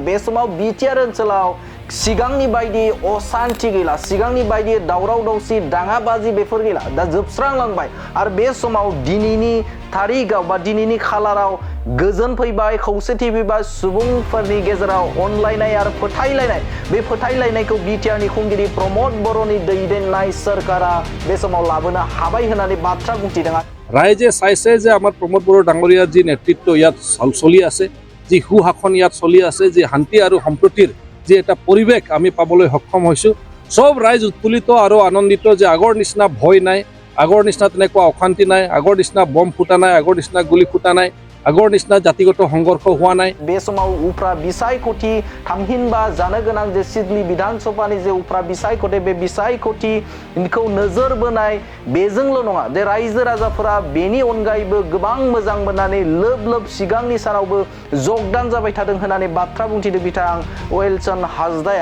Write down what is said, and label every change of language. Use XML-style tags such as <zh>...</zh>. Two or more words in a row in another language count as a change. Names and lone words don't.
<brx>बे समाव बिटिआर ओनसोलाव सिगांनि बायदि असान्थि गैला, सिगांनि बायदि दावराव दावसि दाङाबाजि बेफोर गैला, दा जोबस्रांलांबाय आरो बे समाव दिनैनि तारिखआव बा दिनैनि खालाराव गोजोन फैबाय, खौसेथि फैबाय, सुबुंफोरनि गेजेराव अनलायनाय आरो फोथायलायनाय, बे फोथायलायनायखौ बिटिआरनि खुंगिरि प्रमद बर'नि दैदेननाय सोरखारा बे समाव लाबोनो हाबाय होननानै बाथ्रा बुंथिदों।</brx> <as>राइजे चाइছে যে আমাৰ প্ৰমোদ বড়ো ডাঙৰীয়াৰ যি নেতৃত্ব ইয়াত চলি আছে, যি সুশাসন ইয়াত চলি আছে, যি শান্তি আৰু সম্প্ৰীতিৰ যি এটা পৰিৱেশ আমি পাবলৈ সক্ষম হৈছোঁ, সব ৰাইজ উৎফুল্লিত আৰু আনন্দিত যে আগৰ নিচিনা ভয় নাই, আগৰ নিচিনা তেনেকুৱা অশান্তি নাই, আগৰ নিচিনা বম ফুটা নাই, আগৰ নিচিনা গুলি ফুটা নাই, আগৰ নিচিনা জাতিগত সংঘৰ্ষ হোৱা নাই।</as> <brx>बे समाव उफ्रा बिसायख'थि थामहिनबा जानो गोनां जे सिडनी विधानसभानि जे उफ्रा बिसायख'थि, बे बिसायख'थिखौ नोजोर बोनाय बेजोंल' नङा, जे रायजो राजाफोरा बेनि अनगायैबो गोबां मोजां मोननानै लोब लोब सिगांनि सानावबो जगदान जाबाय थादों होननानै बाथ्रा बुंथिदों बिथां वेलसन हासदाया।</brx>